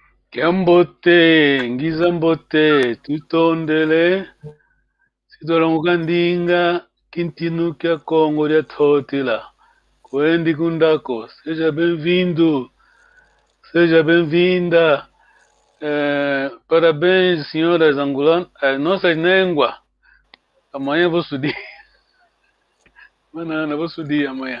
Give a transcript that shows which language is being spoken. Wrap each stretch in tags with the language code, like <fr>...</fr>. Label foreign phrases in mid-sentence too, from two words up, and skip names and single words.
<kg>Kiambote, ngizambote, tutondele, sidola mukandinga, kintinu kya Kongo lya Totila. Kwendi kundako,</kg> <pt>seja bem-vindo, seja bem-vinda. Parabéns, senhoras angolanas, nossas néngua. Amanhã vou estudar. Manana, vou estudar amanhã.</pt>